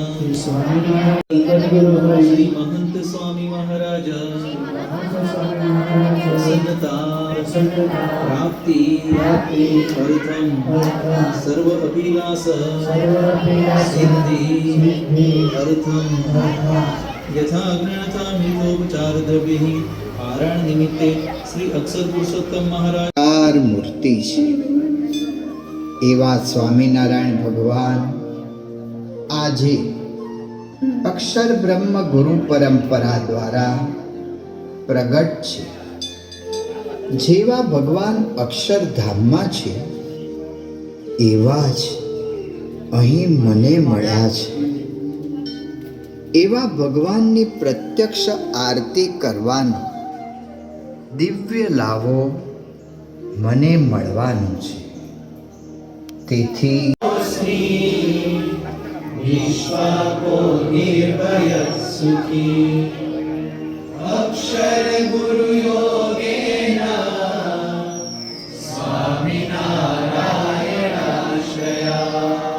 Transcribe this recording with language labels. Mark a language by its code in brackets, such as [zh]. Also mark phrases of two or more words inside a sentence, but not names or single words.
[sa] श्री महंत स्वामी महाराज प्रसन्नता प्राप्ति अर्थम सर्व अभिलाष सिद्धि अर्थम यथा ज्ञाता मितोपचार द्रव्य पारायण निमित्ते श्री अक्षर पुरुषोत्तम महाराज [gu] ચાર મૂર્તિ છે એવા સ્વામિનારાયણ ભગવાન આજે અક્ષર બ્રહ્મ ગુરુ પરંપરા દ્વારા પ્રગટ છે. જેવા ભગવાન અક્ષરધામમાં છે એવા જ અહીં મને મળ્યા છે. એવા ભગવાનની પ્રત્યક્ષ આરતી કરવાનો દિવ્ય લાવો મને મળવાનો છે. તેથી [sa] विश्वाको निर्भय सुखी अक्षर गुरु योगेन स्वामिनारायण आश्रया.